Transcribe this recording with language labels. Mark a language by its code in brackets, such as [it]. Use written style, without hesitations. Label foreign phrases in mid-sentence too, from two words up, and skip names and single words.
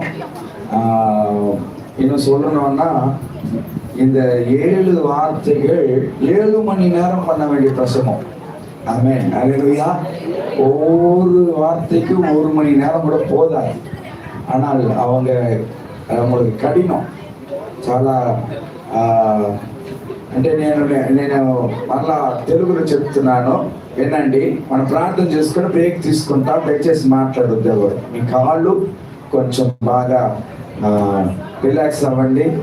[ta] இன்னும் சொல்லணும்னா, இந்த 7 வார்த்தைகள் 7 மணி நேரம் பண்ண வேண்டிய பிரசங்கம். ஆமென். அல்லேலூயா. ஒவ்வொரு வார்த்தைக்கும் 1 மணி நேரம் கூட போதாது. ஆனால் அவங்களுக்கு [te] కఠినం చాలా. అంటే నేను మళ్ళా తెలుగులో చెప్తున్నాను వినండి. మనం ప్రార్థన చేసుకుని బ్రేక్ తీసుకుంటా. దయచేసి మాట్లాడొద్దు ఎవరు. మీ కాళ్ళు కొంచెం బాగా రిలాక్స్ అవ్వండి.